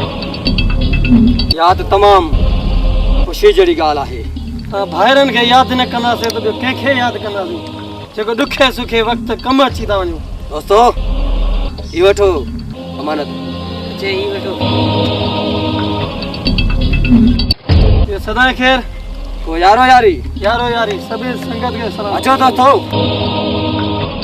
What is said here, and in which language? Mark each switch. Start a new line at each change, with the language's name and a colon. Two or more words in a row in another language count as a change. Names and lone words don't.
Sindhi: यादि तमामु ख़ुशी जहिड़ी ॻाल्हि आहे। भाइरनि खे यादि न कंदासीं त ॿियो कंहिंखे यादि कंदासीं, जेको ॾुखे सुखे वक़्तु कमु अची था वञूं। दोस्तो ही वठो अमानत। सदाई ख़ैर। को यारो यारी यारो यारी सभी संगत के सलाम। अचो दोस्तो।